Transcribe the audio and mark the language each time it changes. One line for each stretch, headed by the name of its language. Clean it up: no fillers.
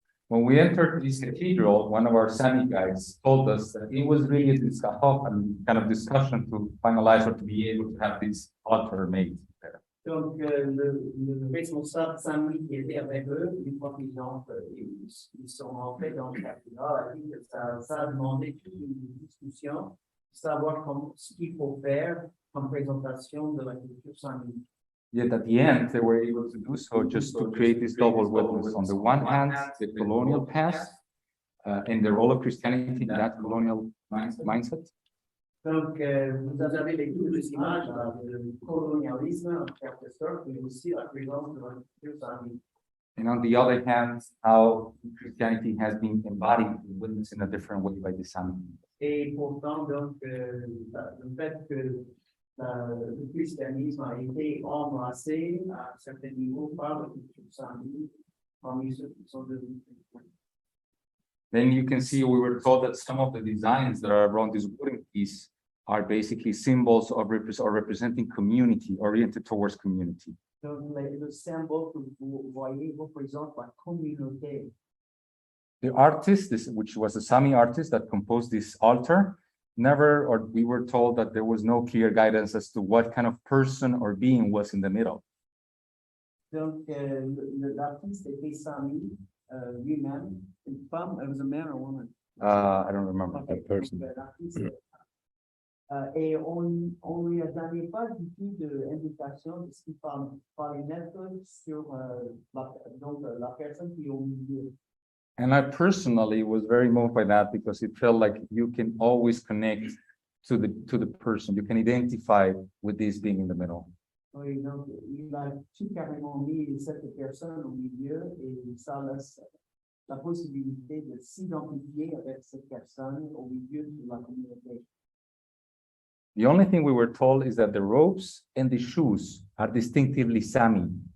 English: When we entered this cathedral, one of our Sami guides told us that it was really a kind of discussion to finalize or to be able to have this altar made there.
French: Donc, le responsable Sami qui était avec eux, une fois qu'ils sont rentrés dans le cathédrale, a dit que ça a demandé toute une discussion savoir ce qu'il faut faire comme présentation de la culture sami.
English: Yet at the end, they were able to do so just to create this double witness. On the one hand, the colonial past and the role of Christianity in that colonial mindset.
French: Donc, vous avez les deux images, le colonialisme en quelque sorte, mais aussi la présence de la culture sami.
English: And on the other hand, how Christianity has been embodied and witnessed in a different way by the Sami.
French: Et pourtant, donc, le fait que le christianisme a été embrassé à un certain niveau par la culture sami, parmi ceux qui sont devenus chrétiens.
English: Then you can see we were told that some of the designs that are around this wooden piece are basically symbols of representing community, oriented towards community.
French: Donc, le symbole que vous voyez représente la communauté.
English: The artist, which was a Sami artist that composed this altar, we were told that there was no clear guidance as to what kind of person or being was in the middle.
French: Donc, l'artiste était Sami lui-même, une femme,
English: it was a man or woman? I don't remember. Okay, a person.
French: donc, l'artiste, et on lui a donné pas du tout d'indication de ce qu'il fallait mettre sur la personne qui est au milieu.
English: And I personally was very moved by that because it felt like you can always connect to the person. You can identify with this being in the middle.
French: Oui, donc il a tout carrément mis cette personne au milieu et ça laisse la possibilité de s'identifier avec cette personne au milieu de la communauté.
English: The only thing we were told is that the robes and the shoes are distinctively Sami.